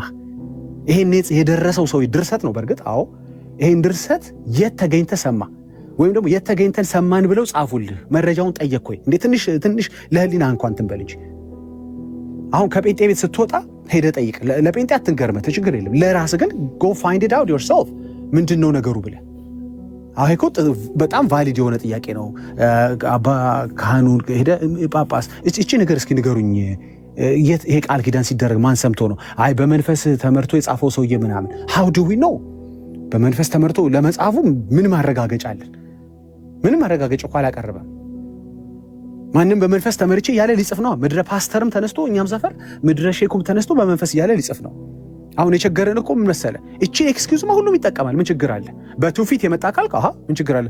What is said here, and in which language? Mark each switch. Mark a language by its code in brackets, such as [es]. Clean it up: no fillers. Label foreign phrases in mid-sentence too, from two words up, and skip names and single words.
[am] ይሄን የደረሰው ሰው ድርሰት ነው በርግጥ አዎ። ይሄን ድርሰት የት ተገኝተ ሰማ? ወይም ደግሞ የት ተገኝተን ሰማን ብለው ጻፉልህ። መረጃውን ጠየቅኩኝ እንዴ? ትንሽ ለህሊና እንኳን ትንበል እንጂ አሁን ከጴንጤ ቤት ስትወጣ ሄደህ ጠይቅ። ለጴንጤ አትንገርመት ችግር የለም። ለራስህ ግን [en] go find it out yourself [am] ምንድነው ነገሩ ብለህ። አሁን እኮ በጣም ቫሊድ የሆነ ጥያቄ ነው። አባ ካህኑ ሄደህ ጳጳስ እቺ ነገር እስኪ ንገሩኝ፣ ይሄ ቃል ኪዳን ሲደረግ ማን ሰምቶ ነው? አይ በመንፈስ ተመርቶ የጻፈው ሰውዬ ምናምን። [en] how do we know? [am] በመንፈስ ተመርቶ ለመጻፉ ምን ማረጋገጫ አለን? ምንም ማረጋገጫ እኮ አላቀረበም። ማንም በመንፈስ ተመርቼ ያለ ሊጽፍ ነው። ምድረ ፓስተርም ተነስቶ እኛም ሰፈር ምድረ ሼኩም ተነስቶ በመንፈስ ያለ ሊጽፍ ነው። አሁን የቸገረን እኮ ምን መሰለህ? እቺ ኤክስኪውዝማ ሁሉም ይጠቀማል። ምን ችግር አለ? በትውፊት የመጣ ካልክ አሃ ምን ችግር አለ?